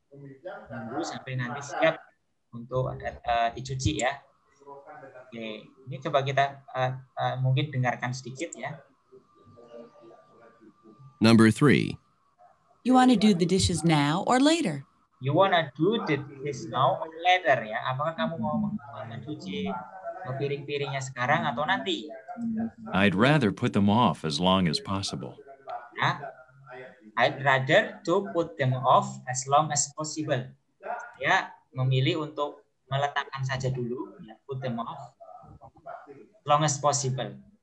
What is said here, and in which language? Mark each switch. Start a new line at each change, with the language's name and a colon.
Indonesian: Tunggu sampai nanti siap untuk dicuci ya. Oke, ini coba kita mungkin dengarkan sedikit ya.
English: Number 3. You want to do the dishes now or later? You wanna do the dishes now or later ya?
Indonesian: Apakah kamu mau mencuci piring-piringnya sekarang atau nanti?
English: I'd rather put them off as long as possible. Ya, I'd rather to put them off as long as possible.
Indonesian: Ya, memilih untuk meletakkan saja dulu, ya,
English: put them off as long as possible.